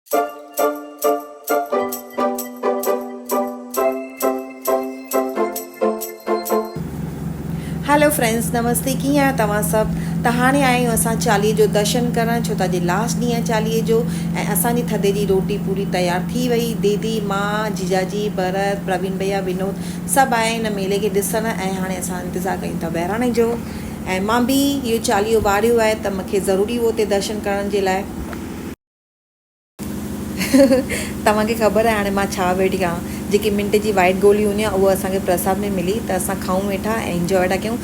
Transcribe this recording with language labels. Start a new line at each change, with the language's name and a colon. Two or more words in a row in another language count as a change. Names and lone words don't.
English: Hello friends, नमस्ते।
Sindhi: कीअं आहियो तव्हां सभु? त हाणे आया आहियूं असां चालीहे जो दर्शन करणु, छो त अॼु लास्ट ॾींहुं आहे चालीहे जो। ऐं असांजी थधे जी रोटी पूरी तयारु थी वई। दीदी, मां, जीजाजी, भरत, प्रवीण भैया, विनोद सभु आया हिन मेले खे ॾिसणु। ऐं हाणे असां इंतज़ारु कयूं था बहिराणे जो। ऐं मां बि इहो चालीहो वारियो आहे त मूंखे ज़रूरी हो उते दर्शन करण जे लाइ। तव्हांखे ख़बर आहे हाणे मां छा वेठी कयां। जेकी मिंट जी वाइट गोली हूंदी आहे उहा असांखे प्रसाद में मिली, त असां खाऊं वेठा ऐं इंजॉय था कयूं।